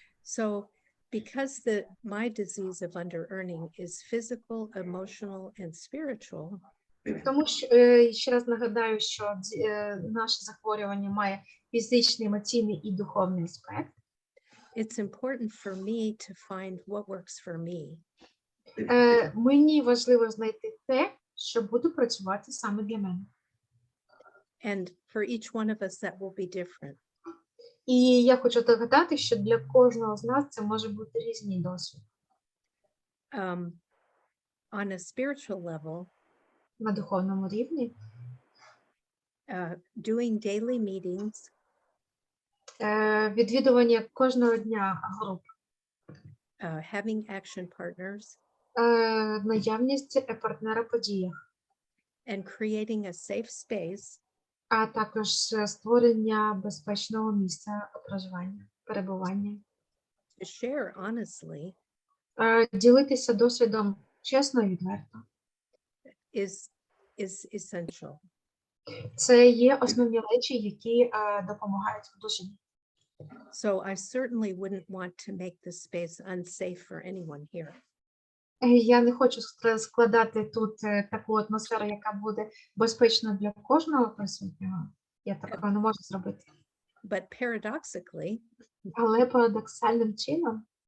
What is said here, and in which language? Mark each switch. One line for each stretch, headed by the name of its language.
English: So, because my disease of under-earning is physical, emotional, and spiritual.
Ukrainian: Тому що, ще раз нагадаю, що наше захворювання має фізичний, емоційний і духовний аспект.
English: It's important for me to find what works for me.
Ukrainian: Мені важливо знайти те, що буде працювати саме для мене.
English: And for each one of us that will be different.
Ukrainian: І я хочу догадати, що для кожного з нас це може бути різний досвід.
English: On a spiritual level,
Ukrainian: на духовному рівні,
English: doing daily meetings,
Ukrainian: відвідування кожного дня груп,
English: having action partners,
Ukrainian: наявність партнера в подіях,
English: and creating a safe space,
Ukrainian: а також створення безпечного місця проживання, перебування.
English: To share honestly,
Ukrainian: ділитися досвідом чесно і відверто.
English: Is essential.
Ukrainian: Це є основні речі, які допомагають в душі.
English: So I certainly wouldn't want to make this space unsafe for anyone here.
Ukrainian: Я не хочу складати тут таку атмосферу, яка буде безпечна для кожного присутнього. Я такого не можу зробити.
English: But paradoxically,
Ukrainian: але парадоксальним чином,